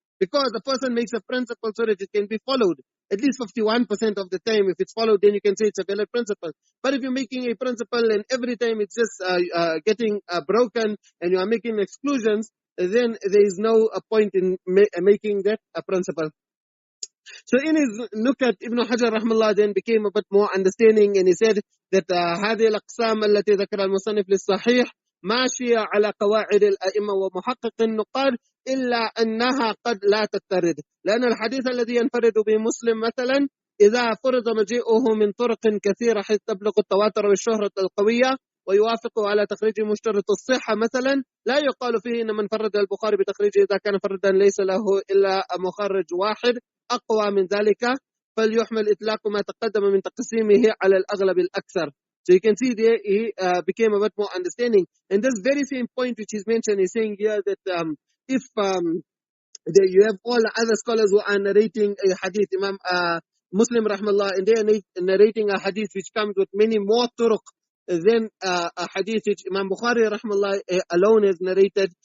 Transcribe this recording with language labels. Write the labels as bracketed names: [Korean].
[English] Because the person makes a principle so that it can be followed. At least 51% of the time, if it's followed, then you can say it's a valid principle. But if you're making a principle and every time it's just getting broken and you are making exclusions, then there is no point in making that a principle. So in his nukat, Ibn Hajar rahmallah then became a bit more understanding, and he said that [Arabic] هذه الأقسام التي ذكر المصنف للصحيح ماشية على قواعد الأئمة ومحقق النقاد إلا أنها قد لا تترد، لأن الحديث الذي ينفرد به مسلم مثلا إذا فرض مجيئه من طرق كثيرة حيث تبلغ التواتر والشهرة القوية ويوافق على تخريج مشترط الصحة مثلا، لا يقال فيه إن من فرد البخاري بتخريجه إذا كان فردا ليس له إلا مخرج واحد أقوى من ذلك فليحمل إطلاق ما تقدم من تقسيمه على الأغلب الأكثر. [English] So you can see there he became a bit more understanding. And this very same point which is mentioned is saying here that if you have all the other scholars who are narrating a hadith, Imam Muslim rahmallah, and they are narrating a hadith which comes with many more turuq than a hadith which Imam Bukhari rahmallah alone has narrated.